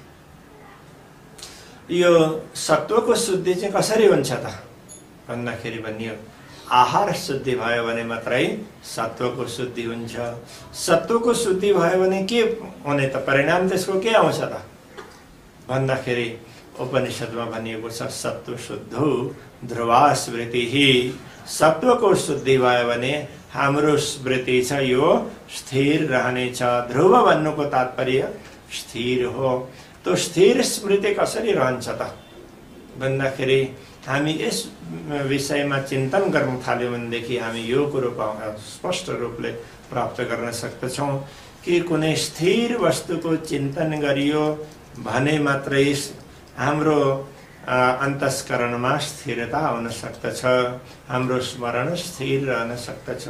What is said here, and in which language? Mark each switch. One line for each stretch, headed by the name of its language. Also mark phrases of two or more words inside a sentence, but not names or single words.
Nepali: यो सत्वको शुद्धि चाहिँ कसरी हुन्छ त भन्दाखेरि भनियो, आहार शुद्धि भयो भने मात्रै सत्वको शुद्धि हुन्छ। सत्वको शुद्धि भयो भने के हुने त, परिणाम त्यसको के आउँछ त भन्दाखेरि उपनिषदमा भनिएको छ,
Sanskrit: सत्व शुद्धो ध्रुवा स्मृति।
Nepali: सत्वको शुद्धि भयो भने हाम्रो स्मृति छ यो स्थिर रहनेछ। ध्रुव भन्नुको तात्पर्य स्थिर हो। तो स्थिर स्मृति कसरी रहन्छ त भन्दाखेरि हामी यस विषयमा चिन्तन गर्न थाल्यौँ भनेदेखि हामी यो कुरो स्पष्ट रूपले प्राप्त गर्न सक्दछौँ कि कुनै स्थिर वस्तुको चिन्तन गरियो भने मात्रै हाम्रो अन्तस्करणमा स्थिरता आउन सक्दछ, हाम्रो स्मरण स्थिर रहन सक्दछ।